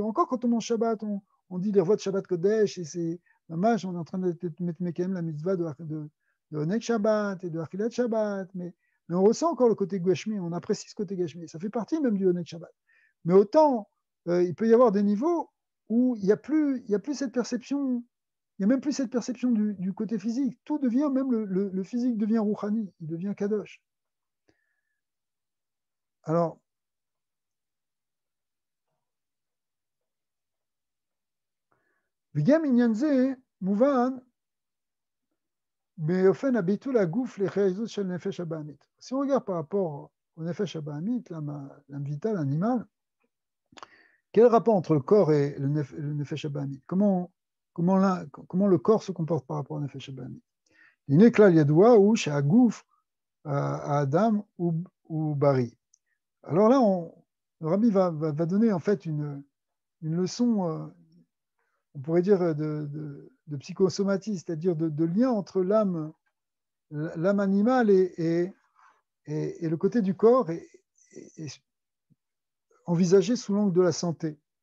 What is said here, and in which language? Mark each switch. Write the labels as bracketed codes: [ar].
[fr] Encore quand on mange Shabbat, on dit les voix de Shabbat Kodesh, et c'est dommage, on est en train de mettre Mekem la mitzvah de Onek Shabbat et de Achilat Shabbat, mais on ressent encore le côté gashmi, on apprécie ce côté gashmi, ça fait partie même du Onek Shabbat. Mais autant, il peut y avoir des niveaux où il n'y a plus cette perception, il n'y a même plus cette perception du côté physique. Tout devient, même le physique devient rouhani, il devient kadosh. Alors, [he] וגם עניין זה מובן באופן הביטול הגוף לחיזות של נפש הבהמית. [fr] Si on regarde par rapport au nefesh הבהמית, l'âme vitale, l'animal, quel rapport entre le corps et le nefesh הבהמית? Comment le corps se comporte par rapport au nefesh הבהמית? [he] הנה כלל ידוע הוא שהגוף האדם הוא בריא. [fr] Alors là, le rabbi va donner en fait une leçon, on pourrait dire de psychosomatisme, c'est-à-dire de lien entre l'âme animale et le côté du corps et envisagé sous l'angle de la santé.